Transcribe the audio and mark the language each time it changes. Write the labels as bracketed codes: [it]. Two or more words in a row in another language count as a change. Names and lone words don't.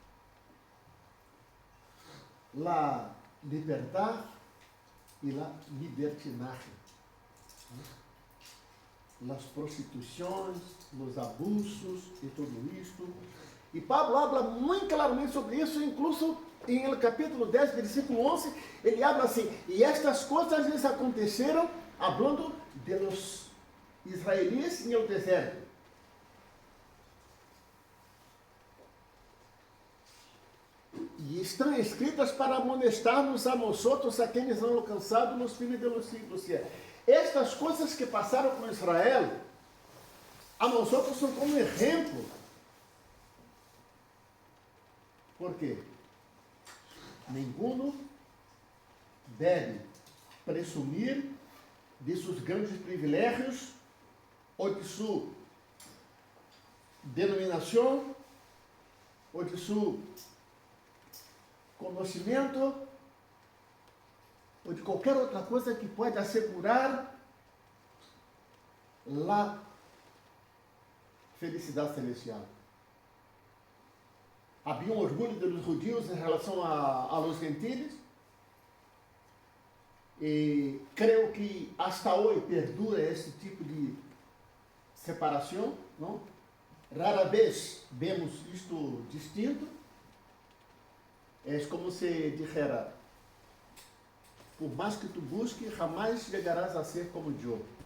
[pt] La liberdade e la libertinagem. As prostituições, os abusos e tudo isto. E Pablo habla muito claramente sobre isso, incluso em capítulo 10, versículo 11, ele habla assim: e estas coisas lhes aconteceram, [es] hablando de los israelitas [pt] no deserto. E estão escritas para amonestar-nos a nós outros, a quem han alcançado nos [es] fines de los siglos. [pt] estas coisas que passaram com Israel, a nós são como exemplo. Por quê? Nenhum deve presumir de seus grandes privilégios ou de sua denominação ou de seu conhecimento ou de qualquer outra coisa que pode assegurar a felicidade celestial. Havia um orgulho dos judeus em relação [es] a los gentiles, [pt] e creio que hasta hoje perdura esse tipo de separação, não? Rara vez vemos isto distinto. É [es] como se dijera: [pt] por mais que tu busque, jamais chegarás a ser como eu.